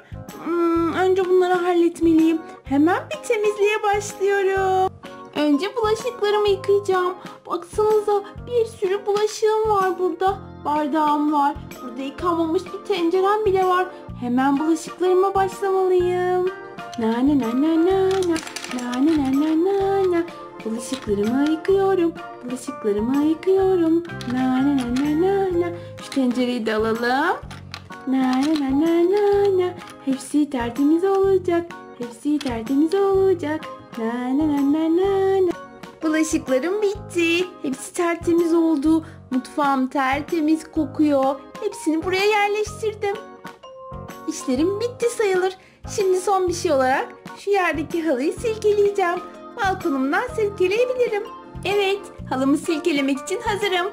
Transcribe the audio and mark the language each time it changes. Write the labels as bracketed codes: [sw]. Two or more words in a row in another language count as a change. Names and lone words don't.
[tr] Önce bunları halletmeliyim. Hemen bir temizliğe başlıyorum. Önce bulaşıklarımı yıkayacağım. Baksanıza bir sürü bulaşığım var burada. Bardağım var. Burada yıkanmamış bir tencerem bile var. Hemen bulaşıklarıma başlamalıyım. Na na na na na na. Na na na na na na. Bulaşıklarımı yıkıyorum. Bulaşıklarımı yıkıyorum. Na na na na na na. Şu tencereyi de alalım. Na na na na na na. Hepsi tertemiz olacak. Hepsi tertemiz olacak. Na na na na na na. Bulaşıklarım bitti. Hepsi tertemiz oldu. Mutfağım tertemiz kokuyor. Hepsini buraya yerleştirdim. İşlerim bitti sayılır. Şimdi son bir şey olarak şu yerdeki halıyı silkeleyeceğim. Balkonumdan silkeleyebilirim. Evet, halımı silkelemek için hazırım.